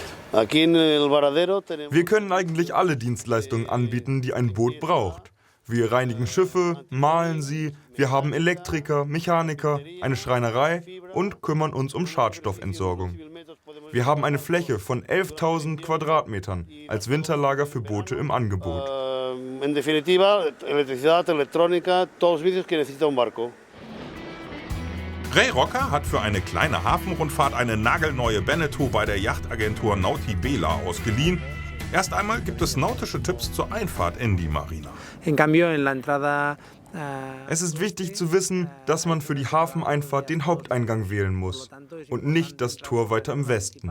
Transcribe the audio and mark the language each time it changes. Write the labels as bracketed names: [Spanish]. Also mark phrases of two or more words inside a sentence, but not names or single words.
[German] Wir können eigentlich alle Dienstleistungen anbieten, die ein Boot braucht. Wir reinigen Schiffe, mahlen sie, wir haben Elektriker, Mechaniker, eine Schreinerei und kümmern uns um Schadstoffentsorgung. Wir haben eine Fläche von 11.000 Quadratmetern als Winterlager für Boote im Angebot. [Spanish] En definitiva, Electricidad, Electrónica, todos los servicios que necesita un barco. [German] Ray Rocker hat für eine kleine Hafenrundfahrt eine nagelneue Beneteau bei der Yachtagentur Nauti Bela ausgeliehen. Erst einmal gibt es nautische Tipps zur Einfahrt in die Marina. Es ist wichtig zu wissen, dass man für die Hafeneinfahrt den Haupteingang wählen muss und nicht das Tor weiter im Westen.